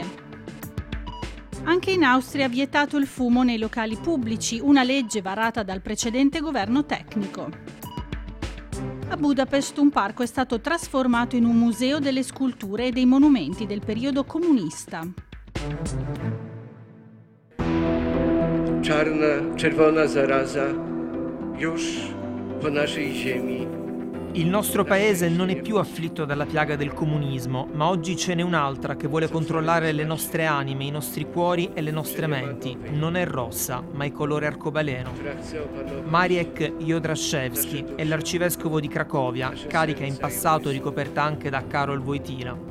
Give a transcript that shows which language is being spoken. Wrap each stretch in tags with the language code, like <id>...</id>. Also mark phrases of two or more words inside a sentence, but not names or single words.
<it>Anche in Austria ha vietato il fumo nei locali pubblici, una legge varata dal precedente governo tecnico. A Budapest un parco è stato trasformato in un museo delle sculture e dei monumenti del periodo comunista.</it> <pl>Czarna, czerwona zaraza już po naszej ziemi.</pl> <it>Il nostro paese non è più afflitto dalla piaga del comunismo, ma oggi ce n'è un'altra che vuole controllare le nostre anime, i nostri cuori e le nostre menti. Non è rossa, ma è colore arcobaleno. Marek Jodraszewski è l'arcivescovo di Cracovia, carica in passato ricoperta anche da Karol Wojtyla.</it>